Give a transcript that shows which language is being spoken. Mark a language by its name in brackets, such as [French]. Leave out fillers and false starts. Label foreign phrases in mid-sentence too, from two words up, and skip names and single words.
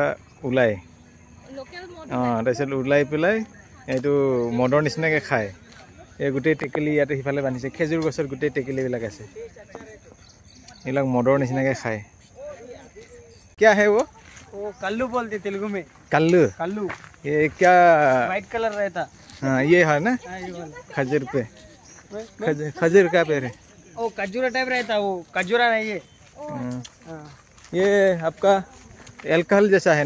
[Assamese] ওলায় তাৰপিছত ওলাই পেলাই এইটো মদৰ নিচিনাকৈ খায় এই গোটেই টেকেলি ইয়াতে সিফালে বান্ধিছে খেজুৰ গছৰ গোটেই টেকেলিবিলাক আছে এইবিলাক মদৰ নিচিনাকৈ খায় [Hindi] क्या है वो कल्लू बोलते तेलुगु में कल्लू कल्लू ये क्या व्हाइट कलर रहता हाँ ये है ना खजूर पे खजूर का पेड़ है वो खजूरा टाइप रहता वो खजूरा नहीं है ये आपका एल्कोहल जैसा है ना